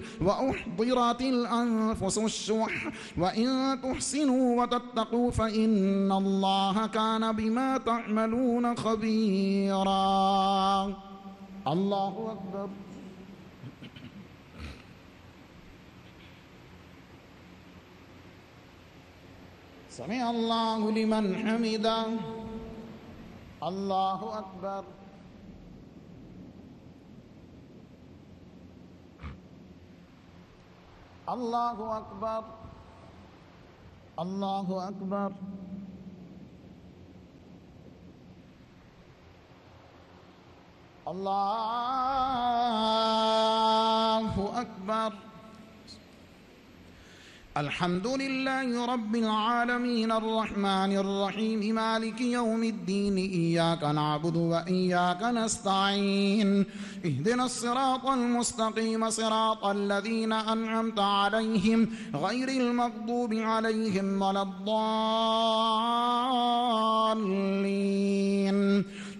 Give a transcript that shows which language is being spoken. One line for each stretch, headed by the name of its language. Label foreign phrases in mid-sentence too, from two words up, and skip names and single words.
Arabic: وأحضرت الأنفس الشح وإن تحسنوا وتتقوا فإن الله كان بما تعملون خبيرا. اللہ اکبر. سمع اللہ لمن حمدہ. اللہ اکبر. اللہ اکبر. اللہ اکبر. اللہ اکبر. الحمد لله رب العالمين الرحمن الرحيم مالك يوم الدين إياك نعبد وإياك نستعين اهدنا الصراط المستقيم صراط الذين أنعمت عليهم غير المغضوب عليهم ولا الضالين.